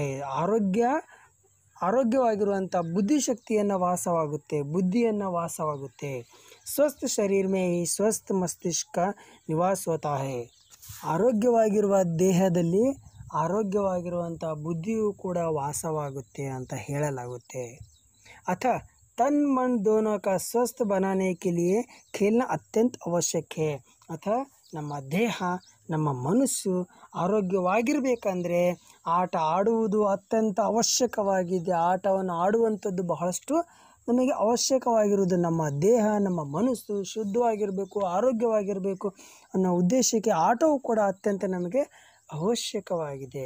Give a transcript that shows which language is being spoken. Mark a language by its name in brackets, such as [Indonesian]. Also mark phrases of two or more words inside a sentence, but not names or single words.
[Kannada] ಆರೋಗ್ಯವಾಗಿರುವಂಥ ಬುದ್ಧಿಶಕ್ತಿಯನ್ನು ವಾಸವಾಗುತ್ತೆ. [Hindi] स्वस्थ शरीर में ही स्वस्थ मस्तिष्क निवास होता है. [Kannada] ಆರೋಗ್ಯವಾಗಿರುವ ದೇಹದಲ್ಲಿ ಆರೋಗ್ಯವಾಗಿರುವಂಥ ಬುದ್ಧಿಯೂ ಕೂಡ ವಾಸವಾಗುತ್ತೆ ಅಂತ ಹೇಳಲಾಗುತ್ತೆ. [Hindi] तन मन दोनों का स्वस्थ बनाने के लिए खेलना अत्यंत आवश्यक है. [Kannada] ನಮ್ಮ ದೇಹ, ನಮ್ಮ ಮನಸ್ಸು ಆರೋಗ್ಯವಾಗಿರಬೇಕಂದ್ರೆ ಆಟ ಆಡುವುದು ಅತ್ಯಂತ ಅವಶ್ಯಕವಾಗಿದೆ. ಆಟವನ್ನು ಆಡುವಂಥದ್ದು ಬಹಳಷ್ಟು ನಮಗೆ ಅವಶ್ಯಕವಾಗಿರುವುದು. ನಮ್ಮ ದೇಹ, ನಮ್ಮ ಮನಸ್ಸು ಶುದ್ಧವಾಗಿರಬೇಕು, ಆರೋಗ್ಯವಾಗಿರಬೇಕು ಅನ್ನೋ ಉದ್ದೇಶಕ್ಕೆ ಆಟವು ಕೂಡ ಅತ್ಯಂತ ನಮಗೆ ಅವಶ್ಯಕವಾಗಿದೆ.